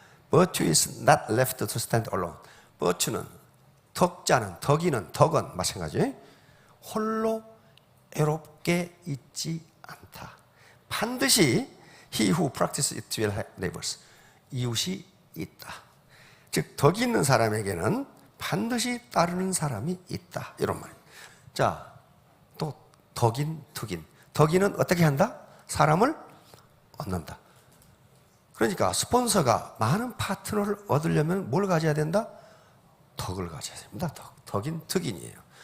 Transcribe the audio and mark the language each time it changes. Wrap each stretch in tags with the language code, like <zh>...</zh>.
<en>Virtue is not left to stand alone.</en> <ko>virtue는 덕자는, 덕은 마찬가지. 홀로 애롭게 있지 않다. 반드시</ko> <en>he who practices it will have neighbors.</en> <ko>이웃이 있다. 즉 덕이 있는 사람에게는 반드시 따르는 사람이 있다. 이런 말이에요. 자, 또 덕인, 특인. 덕인은 어떻게 한다? 사람을 얻는다. 그러니까 스폰서가 많은 파트너를 얻으려면 뭘 가져야 된다? 덕을 가져야 됩니다. 덕인, 특인이에요.</ko>